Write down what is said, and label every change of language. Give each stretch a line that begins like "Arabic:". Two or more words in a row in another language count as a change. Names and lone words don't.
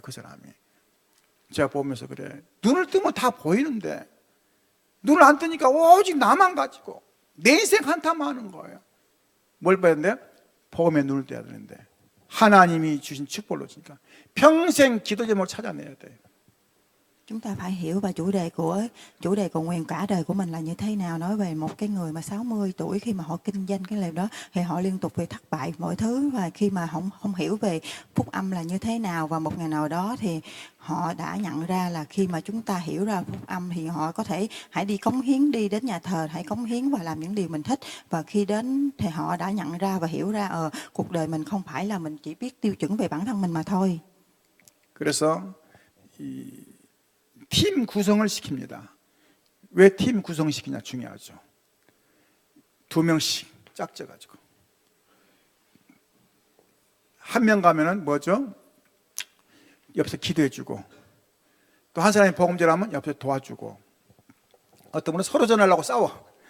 Korean: 그 사람이. 제가 보면서 그래. 눈을 뜨면 다 보이는데 눈을 안 뜨니까 오직 나만 가지고 내 인생 한탄만 하는 거예요. 뭘 봐야 되는데? 복음에 눈을 떼야 되는데 하나님이 주신 축복을 놓치니까 평생 기도 제목을 찾아내야 돼요.
Vietnamese: Chúng ta phải hiểu và chủ đề cầu nguyện cả đời của mình là như thế nào. Nói về một cái người mà 60 tuổi khi mà họ kinh doanh cái điều đó thì họ liên tục bị thất bại mọi thứ, và khi mà không hiểu về phúc âm là như thế nào, và một ngày nào đó thì họ đã nhận ra là khi mà chúng ta hiểu ra phúc âm thì họ có thể hãy đi cống hiến, đi đến nhà thờ, hãy cống hiến và làm những điều mình thích. Và khi đến thì họ đã nhận ra và hiểu ra cuộc đời mình không phải là mình chỉ biết tiêu chuẩn về bản thân mình mà thôi.
Korean: 그래서 팀 구성을 시킵니다. 왜 팀 구성시키냐 중요하죠. 2명씩 짝져가지고 한 명 가면은 뭐죠? 옆에서 기도해주고 또 한 사람이 복음 전하면 옆에서 도와주고 어떤 분은 서로 전하려고 싸워.